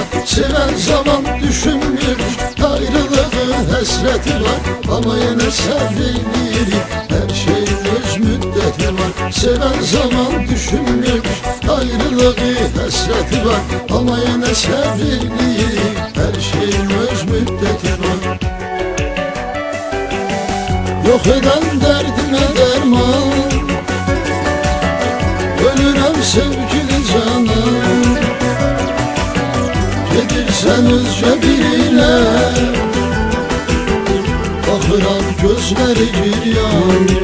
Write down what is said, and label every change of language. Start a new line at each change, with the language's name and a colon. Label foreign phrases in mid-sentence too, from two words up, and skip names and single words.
Azerbaijani: Sevən zaman düşünmürük, ayrılığı həsrəti var. Amma yenə səbr eləyirik, hər şeyin öz müddəti var. Sevən zaman düşünmürük, ayrılığı həsrəti var. Amma yenə səbr eləyirik, hər şeyin öz müddəti var.
Turkish: Yok eden derdime derman, ölürüm sevgili canım.
Azerbaijani: Gedirsen özce biriyle, bakıram gözleri giryan.